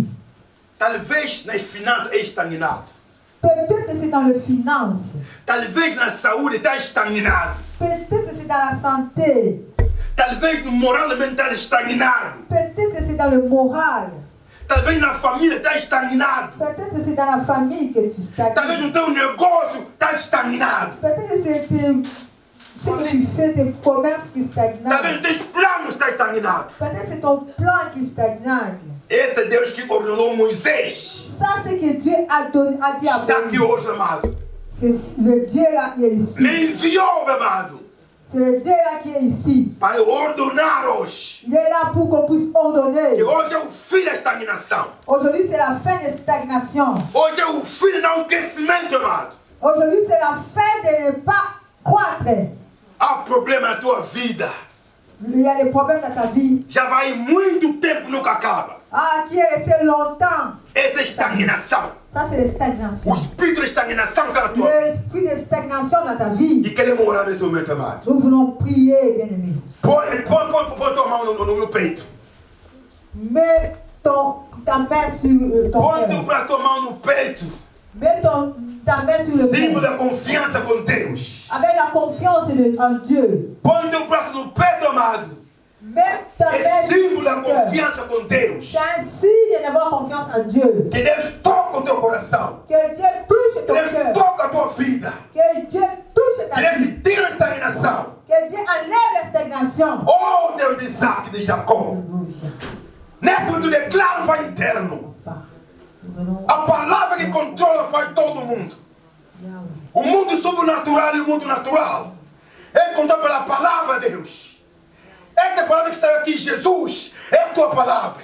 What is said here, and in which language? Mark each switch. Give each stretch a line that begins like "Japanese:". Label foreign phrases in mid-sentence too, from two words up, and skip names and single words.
Portuguese: Talvez nas finanças é estagnado.
French: Peut-être que c'est dans le finance.
Portuguese: Talvez na saúde está estagnado.
French: Peut-être que c'est dans la santé.
Portuguese: Talvez no moralmente está estagnado.
French: Peut-être que c'est dans le moral.
Portuguese: Talvez na família está estagnado.
French: Peut-être que c'est dans la famille que tu stagnes.
Portuguese: Talvez no teu negócio está estagnado.
French: Peut-être que c'est ce que tu fais, tes commerces qui stagnent.
Portuguese: Talvez os teus planos estão estagnados.
French: Peut-être que c'est ton plan qui stagne.
Portuguese: Esse é Deus que ordenou Moisés.
French: Ça, c'est que Dieu a dit à
Portuguese: Está aqui
French: Moïse.
Portuguese: hoje, amado.
French: C'est le Dieu là qui est ici.
Portuguese: Ele enviou, meu amado,
French: C'est le Dieu là qui est ici.
Portuguese: para ordenar hoje.
French: Il est là pour qu'on puisse ordonner.
Portuguese: Que hoje é o fim da estagnação.
French: Aujourd'hui, c'est la fin de stagnation.
Portuguese: Hoje é o fim de não crescimento, amado.
French: Aujourd'hui, c'est la fin de ne pas croître.
Portuguese: Há problema na tua vida.
French: Il y a des problèmes dans ta vie.
Portuguese: Já vai muito tempo, nunca acaba.
French: Ah, qui est resté longtemps.
Portuguese: Essa é estagnação.
French: Ça, c'est la stagnation.
Portuguese: O espírito de estagnação está na tua vida.
French: L'esprit de stagnation dans ta vie.
Portuguese: E queremos orar nesse momento, amado.
French: Nous voulons prier, bien-aimés.
Portuguese: Põe tua mão no peito.
French: Mets ta main sur ton
Portuguese: Põe
French: cœur.
Portuguese: tua mão no peito.
French: Mets ta main sur le
Portuguese: Símbolo
French: cœur.
Portuguese: da confiança com Deus.
French: Avec la confiance en Dieu.
Portuguese: Põe teu braço no peito, amado.
French: Mets ta main
Portuguese: É
French: sur
Portuguese: símbolo da
French: le cœur.
Portuguese: confiança com Deus.
French: C'est un signe d'avoir confiance en Dieu.
Portuguese: Que Deus toque o teu coração.
French: Que Dieu touche ton
Portuguese: Deus
French: cœur.
Portuguese: toque a tua vida.
French: Que Dieu touche ta
Portuguese: Que Deus
French: vie.
Portuguese: te tire a estagnação.
French: Que Dieu enlève la stagnation.
Portuguese: Oh, Deus de Isaac e de Jacó. Nesse momento declaro para interno. A palavra que controla para todo mundo. O mundo sobrenatural e o mundo natural. É controlado pela palavra de Deus. Esta palavra que está aqui, Jesus, é a tua palavra.